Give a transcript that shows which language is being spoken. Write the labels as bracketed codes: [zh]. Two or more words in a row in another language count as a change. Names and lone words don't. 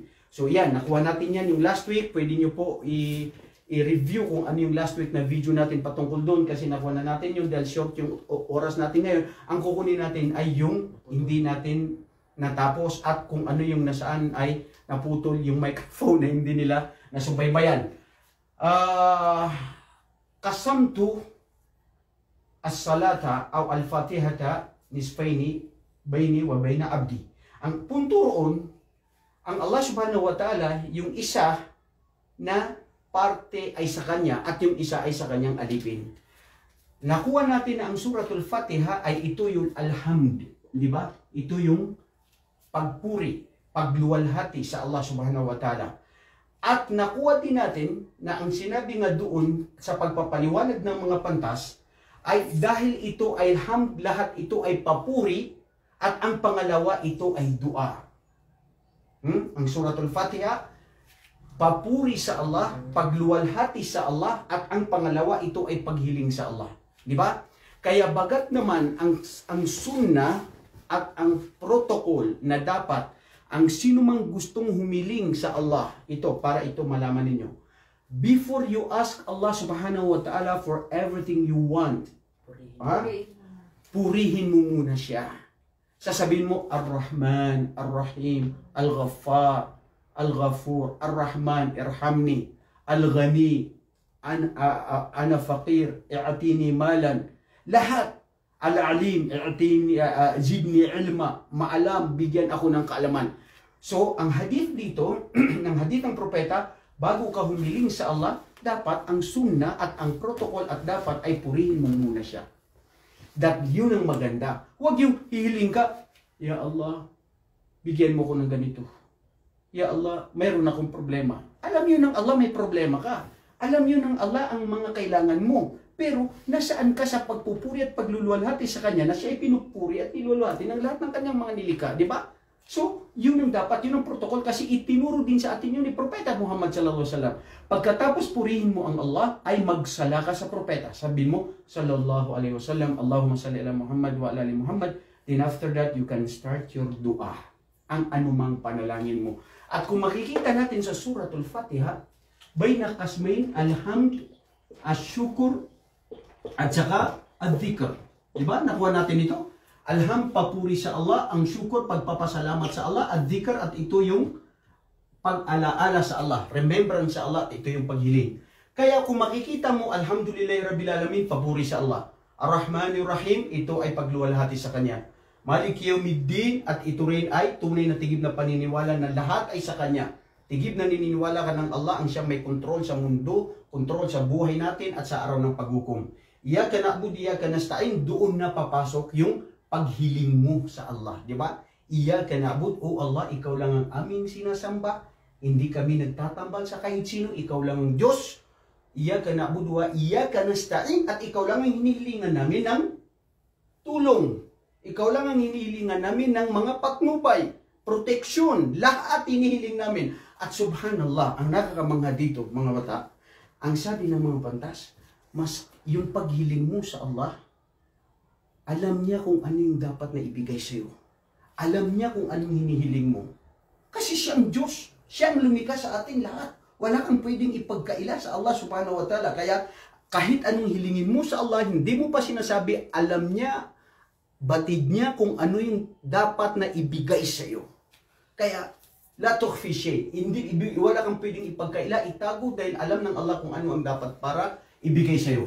[tl] So yan, nakuha natin yan yung [en] last week. [tl] Pwede nyo po i-review kung ano yung [en] last week [tl] na video natin patungkol doon kasi nakuha na natin yung dahil short yung oras natin ngayon. Ang kukunin natin ay yung hindi natin natapos at kung ano yung nasaan ay naputol yung microphone na hindi nila nasubaybayan. [ar] قسمت الصلاة أو الفاتحة نصفين بيني وبين عبدي. [tl] Ang punto roon, ang Allah [ar] سبحانه وتعالى, [tl] yung isa na parte ay sa kanya at yung isa ay sa kanyang alipin. Nakuha natin na ang Suratul Fatiha ay ito yung alhamd, di ba? Ito yung pagpuri, pagluwalhati sa Allah [ar] سبحانه وتعالى. [tl] At nakuha din natin na ang sinabi nga doon sa pagpapaliwanag ng mga pantas ay dahil ito ay hamd, lahat ito ay papuri at ang pangalawa ito ay dua. Ang Suratul Fatiha, papuri sa Allah, pagluwalhati sa Allah, at ang pangalawa ito ay paghiling sa Allah. Di ba? Kaya bagat naman ang sunnah at ang protocol na dapat ang sino mang gustong humiling sa Allah, ito, para ito malaman ninyo. [en] Before you ask Allah [ar] سبحانه وتعالى [en] for everything you want, [tl] purihin mo muna siya. Sasabihin mo, [ar] الرحمن، الرحيم، الغفار، الغفور، الرحمن، ارحمني, الغني، أنا فقير، أعطني مالا. Lahat. العليم، أعطني، زدني علما, [tl] maalam, bigyan ako ng kaalaman. So, ang hadith dito, ng hadith ng propeta, bago ka humiling sa Allah, dapat ang sunnah at ang protocol at dapat ay purihin mo muna siya. That yun ang maganda. Huwag yung hihiling ka, [ar] يا الله, [tl] bigyan mo ko ng ganito. [ar] يا الله, [tl] mayroon akong problema. Alam yun ng Allah may problema ka. Alam yun ng Allah ang mga kailangan mo. Pero nasaan ka sa pagpupuri at pagluluwalhati sa Kanya na siya ay pinupuri at niluluwalhati ng lahat ng Kanyang mga nilikha. Di ba? So, yun ang dapat, yun ang protocol kasi itinuro din sa atin yun ni Propeta Muhammad [ar] صلى الله عليه وسلم. [tl] Pagkatapos purihin mo ang Allah, ay magsala ka sa propeta. Sabi mo, [ar] صلى الله عليه وسلم، اللهم صل على محمد وعلى آل محمد. [en] Then after that, you can start your dua. [tl] Ang anumang panalangin mo. At kung makikita natin sa Suratul Fatiha, [ar] بين قسمين, [tl] alhamd, asyukur, at saka ad-dhikr. Diba? Nakuha natin ito. Alham, papuri sa Allah. Ang syukur, pagpapasalamat sa Allah. Ad-dhikr, at ito yung pag-alaala sa Allah. Remembrance sa Allah, ito yung paghiling. Kaya kung makikita mo, [ar] الحمد لله رب العالمين, [tl] papuri sa Allah. [ar] الرحمن الرحيم, [tl] ito ay pagluwalhati sa Kanya. [ar] مالك يوم الدين, [tl] at ito rin ay tunay na tigib na paniniwala na lahat ay sa Kanya. Tigib na nininiwala ka ng Allah, ang siya may kontrol sa mundo, kontrol sa buhay natin at sa araw ng paghukom. [ar] إياك نعبد، إياك نستعين, [tl] doon na papasok yung paghiling mo sa Allah, di ba? [ar] إياك نعبد، يا الله, [tl] ikaw lang ang aming sinasamba. Hindi kami nagtatambal sa kahit sino, ikaw lang ang Diyos. [ar] إياك نعبد وإياك نستعين, [tl] at ikaw lang ang hinihilingan namin ng tulong. Ikaw lang ang hinihilingan namin ng mga patnubay, proteksyon, lahat hinihiling namin. At subhanallah, ang nakakamangha dito, mga bata, ang sabi ng mga pantas, mas yung paghiling mo sa Allah, alam niya kung ano yung dapat na ibigay sa iyo. Alam niya kung anong hinihiling mo. Kasi siya ang Diyos. Siya ang lumikha sa ating lahat. Wala kang pwedeng ipagkaila sa Allah [ar] سبحانه وتعالى. [tl] Kaya kahit anong hilingin mo sa Allah, hindi mo pa sinasabi, alam niya, batid niya kung ano yung dapat na ibigay sa iyo. [ar] Kaya, لا تخفي شيء. [tl] Wala kang pwedeng ipagkaila, itago dahil alam ng Allah kung ano ang dapat para ibigay sa iyo.